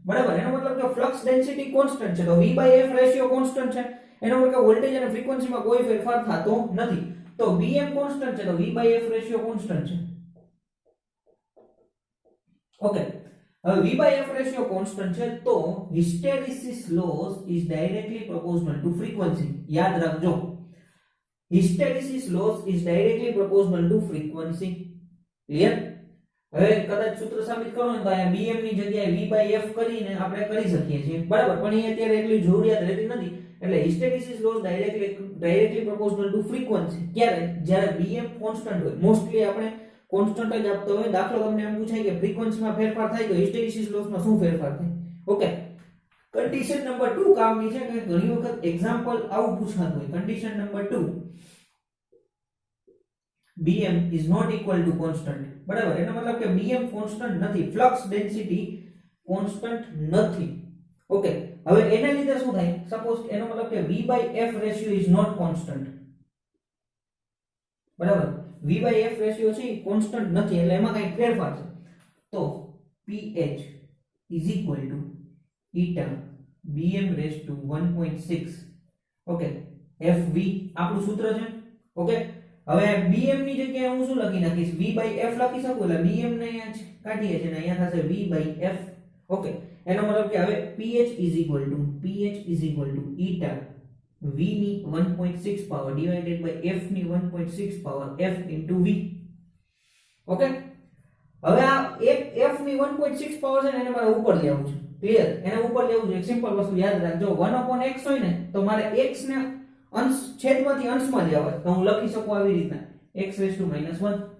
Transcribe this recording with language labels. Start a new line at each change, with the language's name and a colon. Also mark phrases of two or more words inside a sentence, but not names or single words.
Gujarati: બરાબર એનો મતલબ કે
English: flux density
Gujarati: કોન્સ્ટન્ટ છે તો V/F રેશિયો કોન્સ્ટન્ટ છે એનો મતલબ કે વોલ્ટેજ અને ફ્રીક્વન્સીમાં કોઈ ફેરફાર થતો નથી તો Bm કોન્સ્ટન્ટ છે તો V/F રેશિયો કોન્સ્ટન્ટ છે
English: ઓકે હવે V/F ratio constant
Gujarati: છે તો
English: hysteresis loss is directly proportional to frequency
Gujarati: યાદ રાખજો
English: hysteresis loss is directly proportional to frequency clear
Gujarati: હવે કદાચ સૂત્ર સાબિત કરવું હોય તો અહીંયા bm ની જગ્યાએ v/f કરીને આપણે કરી શકીએ છીએ બરાબર પણ અહીંયા અત્યારે એટલી જરૂરિયાત રહેતી નથી એટલે
English: hysteresis loss directly proportional to frequency
Gujarati: ક્યારે જ્યારે bm કોન્સ્ટન્ટ હોય મોસ્ટલી આપણે કોન્સ્ટન્ટ જ આપતો હોય દાખલો તમને એમ પૂછાય કે ફ્રીક્વન્સીમાં ફેરફાર થાય તો
English: hysteresis loss
Gujarati: માં શું ફેરફાર થાય ઓકે
English: condition number 2
Gujarati: કામની છે કે ઘણી વખત એક્ઝામ્પલ આવું પૂછાતું હોય
English: condition number 2 bm is not equal to constant
Gujarati: બરાબર એનો મતલબ કે bm કોન્સ્ટન્ટ નથી
English: flux density
Gujarati: કોન્સ્ટન્ટ નથી ઓકે હવે એના લીધે શું થાય સપોઝ એનો મતલબ કે v/f રેશિયો
English: is not constant
Gujarati: બરાબર v/f રેશિયો છે કોન્સ્ટન્ટ નથી એટલે એમાં કંઈ ફેરફાર છે તો
English: ph is equal to eta bm raised to 1.6
Gujarati: ઓકે fv આપણું સૂત્ર છે ઓકે હવે bm ની જગ્યાએ હું શું લખી નાખીશ v/f લખી શકું એટલે bm ને અહીંયા કાઢીએ છે ને અહીંયા થશે v/f ઓકે એનો મતલબ કે હવે ph
English: is equal to eta v
Gujarati: ની 1.6 પાવર
English: divided by
Gujarati: f ની 1.6 પાવર
English: f into v
Gujarati: ઓકે હવે આ એક f ની 1.6 પાવર છે ને એને મારે ઉપર લેવું છે ક્લિયર એને ઉપર લેવું છે એક સિમ્પલ વસ્તુ યાદ રાખજો 1/x હોય ને તો મારે x ને અંશ છેદમાંથી અંશમાં લેવા તો હું લખી શકું આવી રીતના x⁻⁻1